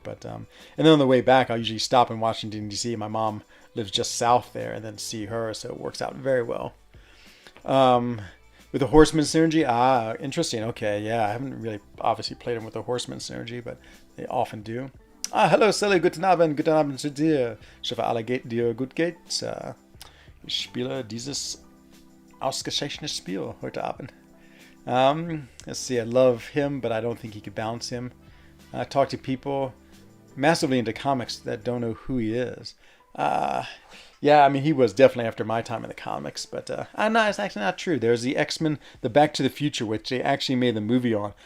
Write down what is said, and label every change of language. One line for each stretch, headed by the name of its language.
English: But and then on the way back, I'll usually stop in Washington, D.C. My mom lives just south there, and then see her, so it works out very well. With the Horseman synergy, interesting. Okay, yeah, I haven't really obviously played them with the Horseman synergy, but they often do.
German: Hallo Sally, guten Abend zu dir. Ich hoffe, alle geht dir gut geht. Ich spiele dieses ausgezeichnete Spiel heute Abend.
English: Let's see, I love him, but I don't think he could bounce him. I talk to people massively into comics that don't know who he is. Yeah, I mean, he was definitely after my time in the comics, but no, it's actually not true. There's the X-Men, the Back to the Future, which they actually made the movie on.